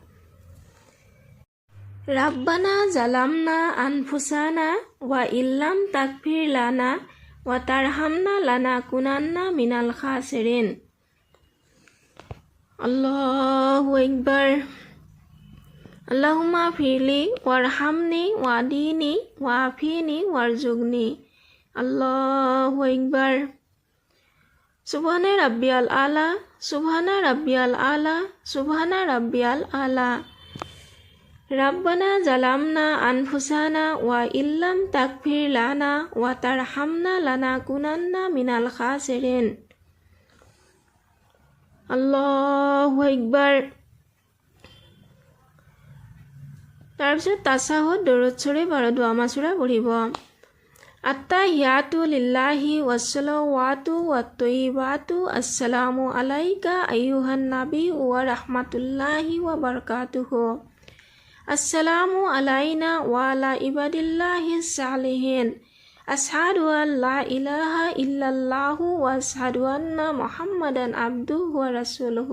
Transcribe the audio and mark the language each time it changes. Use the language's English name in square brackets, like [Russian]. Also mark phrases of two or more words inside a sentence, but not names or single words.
[Arabic] ربنا ظلمنا أنفسنا وإن لم تغفر لنا وترحمنا لنكونن من الخاسرين. الله أكبر. اللهم اغفر لي وارحمني واهدني وعافني وارزقني. الله أكبر. سبحان ربي الأعلى، سبحان ربي الأعلى، سبحان ربي الأعلى. ربنا ظلمنا أنفسنا وإن لم تغفر لنا وترحمنا لنكونن من الخاسرين. الله أكبر. [Assamese] তাৰপিছত তাছাহুদ দৰুদ শৰীফ আৰু দুআ মাসুৰা পঢ়িব। [Arabic] التحيات لله والصلوات والطيبات السلام عليك أيها النبي ورحمة الله وبركاته. السلام علينا وعلى عباد الله الصالحين. أشهد أن لا إله إلا الله وأشهد أن محمدا عبده ورسوله.